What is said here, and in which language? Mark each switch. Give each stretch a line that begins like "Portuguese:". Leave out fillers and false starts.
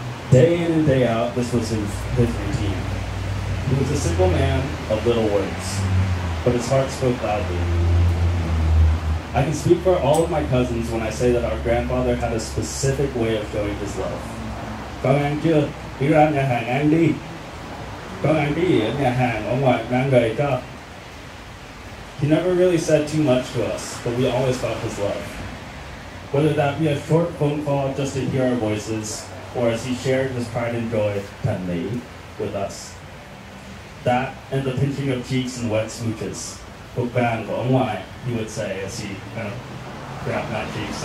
English: Day in and day out, this was his routine. He was a simple man of little words, but his heart spoke loudly. I can speak for all of my cousins when I say that our grandfather had a specific way of showing his love.
Vietnamese: Con ăn chưa? Đi ra nhà hàng ăn đi. Con ăn cái gì ở nhà hàng ở ngoài mang về cho.
English: He never really said too much to us, but we always felt his love. Whether that be a short phone call just to hear our voices, or as he shared his pride and joy, tenderly, with us. That and the pinching of cheeks and wet smooches.
Vietnamese: Book bang của ông ngoại,
English: he would say as he kind of grabbed my cheeks.